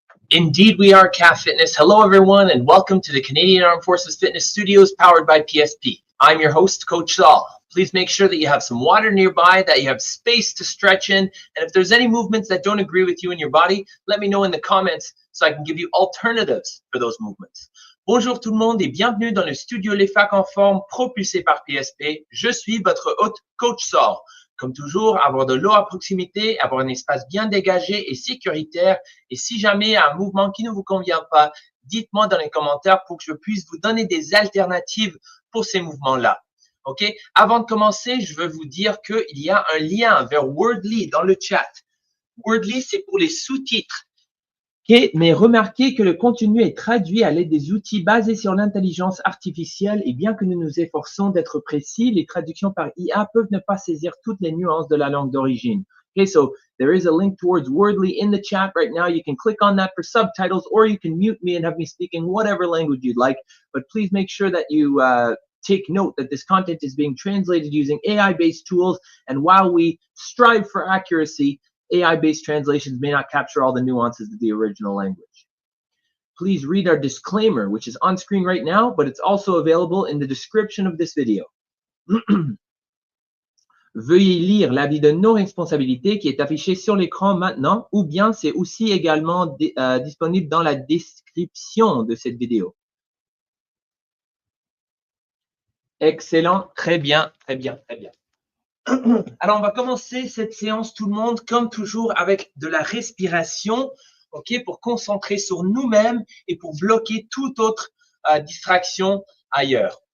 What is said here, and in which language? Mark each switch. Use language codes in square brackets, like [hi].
[en] Indeed, we are CAF Fitness. Hello, everyone, and welcome to the Canadian Armed Forces Fitness Studios powered by PSP. I'm your host, Coach Saul. Please make sure that you have some water nearby, that you have space to stretch in, and if there's any movements that don't agree with you in your body, let me know in the comments so I can give you alternatives for those movements. [fr] Bonjour tout le monde et bienvenue dans le studio Les Facs en forme propulsé par PSP. Je suis votre hôte Coach Saul. Comme toujours, avoir de l'eau à proximité, avoir un espace bien dégagé et sécuritaire. Et si jamais il y a un mouvement qui ne vous convient pas, dites-moi dans les commentaires pour que je puisse vous donner des alternatives pour ces mouvements-là. OK? Avant de commencer, je veux vous dire qu'il y a un lien vers Wordly dans le chat. Wordly, c'est pour les sous-titres. Okay, mais remarquez que le contenu est traduit à l'aide des outils basés sur l'intelligence artificielle et bien que nous nous efforçons d'être précis, les traductions par IA peuvent ne pas saisir toutes les nuances de la langue d'origine. [en] Okay, so there is a link towards Wordly in the chat right now. You can click on that for subtitles or you can mute me and have me speak in whatever language you'd like. But please make sure that you take note that this content is being translated using AI-based tools. And while we strive for accuracy, AI-based translations may not capture all the nuances of the original language. Please read our disclaimer, which is on screen right now, but it's also available in the description of this video. [fr] Veuillez lire l'avis de non-responsabilité qui est affiché sur l'écran maintenant, ou bien c'est aussi également disponible dans la description de cette vidéo. Excellent, très bien, très bien, très bien. Alors, on va commencer cette séance, tout le monde, comme toujours, avec de la respiration, ok, pour concentrer sur nous-mêmes et pour bloquer toute autre distraction ailleurs.